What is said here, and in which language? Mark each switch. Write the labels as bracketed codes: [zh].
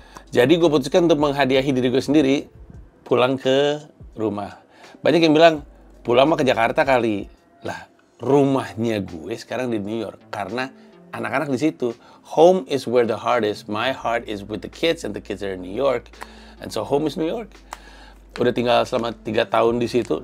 [id] Jadi gue putuskan untuk menghadiahi diri gue sendiri, pulang ke rumah. Banyak yang bilang, pulang mah ke Jakarta kali. Lah, rumahnya gue sekarang di New York karena anak-anak di situ. [en] Home is where the heart is. My heart is with the kids, and the kids are in New York. And so home is New York. [id] Udah tinggal selama 3 tahun di situ.